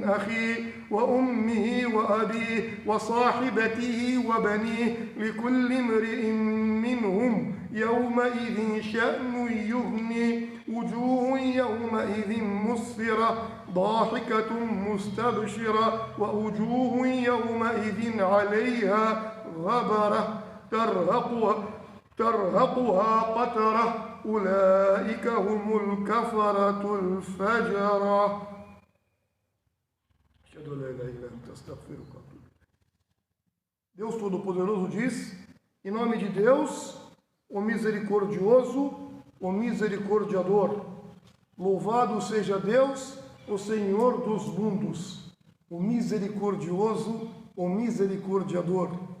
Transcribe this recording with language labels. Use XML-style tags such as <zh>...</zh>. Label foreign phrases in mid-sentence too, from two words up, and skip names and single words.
<ar>أخيه وأمه وأبيه وصاحبته وبنيه لكل امرئ منهم يومئذ شأن يغني وجوه يومئذ مسفرة ضاحكة مستبشرة ووجوه يومئذ عليها غبرة ترهقها قترة أولئك هم الكفرة الفجرة.</ar> <pt>Deus Todo-Poderoso diz, em nome de Deus, o misericordioso, o misericordiador. Louvado seja Deus, o Senhor dos mundos, o misericordioso, o misericordiador.</pt>